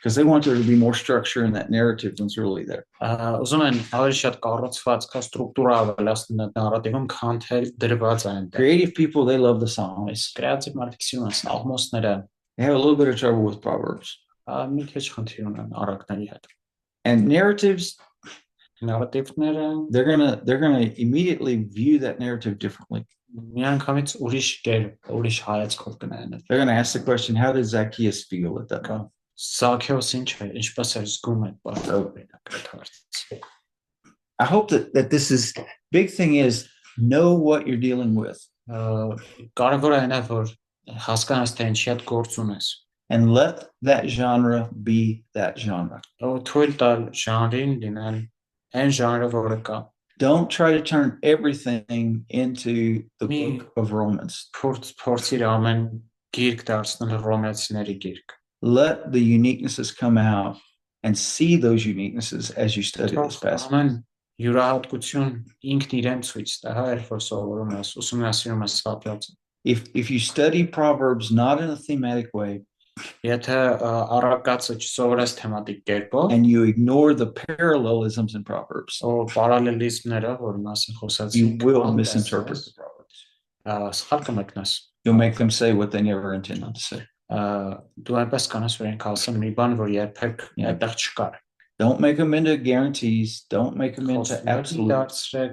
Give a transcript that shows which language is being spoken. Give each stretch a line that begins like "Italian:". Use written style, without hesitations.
English: because they want there to be more structure in that narrative than it's really there.
Armenian: ուզում են ավելի շատ կառուցված կա ստրուկտուրա ավելացնել այդ նարատիվում քան թե դրված է այնտեղ
English: Creative people, they love the Psalms.
Armenian: կրեատիվ մարդիկ սիրում են սալմոսները
English: They have a little bit of trouble with Proverbs.
Armenian: մի քիչ խնդիր ունեն առակների հետ
English: And narratives,
Armenian: նարատիվները
English: they're gonna immediately view that narrative differently.
Armenian: միանգամից ուրիշ հայացքով կնայեն
English: They're gonna ask the question, how did Zacchaeus feel at that moment?
Armenian: Սաքեոս ինչ է ինչպես է զգում այդ բանը
English: I hope that this is big thing is know what you're dealing with
Armenian: կարևորը այն է որ հասկանաս թե ինչի հետ գործ ունես
English: and let that genre be that genre.
Armenian: ու թույլ տալ ժանրին լինել այն ժանրը որը կա
English: Don't try to turn everything into the Me- book of Romans.
Armenian: փորձիր ամեն գիրք դարձնել ռոմեացիների գիրք
English: Let the uniquenesses come out and see those uniquenesses as you study this passage.
Armenian: ամեն յուրահատկություն ինքն իրեն ցույց տա հա երբ որ սովորում ես ուսումնասիրում ես հատվածը
English: If you study Proverbs not in a thematic way,
Armenian: Եթե առակացը չսովորես թեմատիկ կերպով,
English: and you ignore the parallelisms in Proverbs,
Armenian: or parallelismները, որ մասին
English: you
Armenian: խոսացինք,
English: will misinterpret the Proverbs.
Armenian: Սխալ կմեկնես։
English: You'll make them say what they never intended to say.
Armenian: Դու այնպես կանես, որ ինքը ասեն մի բան, որ երբեք այդտեղ չկար։
English: Don't make them into guarantees. Don't make them into absolutes.